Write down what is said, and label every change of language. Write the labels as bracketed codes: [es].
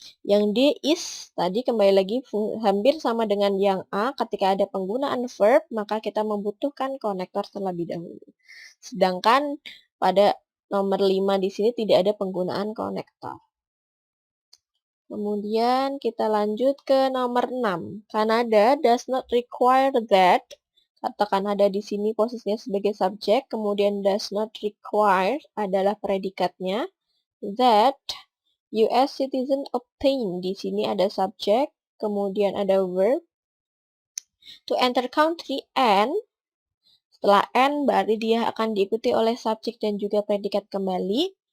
[id] Yang D is tadi kembali lagi hampir sama dengan yang A, ketika ada penggunaan verb maka kita membutuhkan konektor terlebih dahulu. Sedangkan pada nomor 5 di sini tidak ada penggunaan konektor. Kemudian kita lanjut ke nomor 6. [en] Canada does not require that. [id] Kata Kanada di sini posisinya sebagai subjek, kemudian [en] does not require [id] adalah predikatnya. [en] That US citizen obtain, [id] di sini ada subjek, kemudian ada verb. [en] To enter country and, [id] setelah and berarti dia akan diikuti oleh subjek dan juga predikat kembali.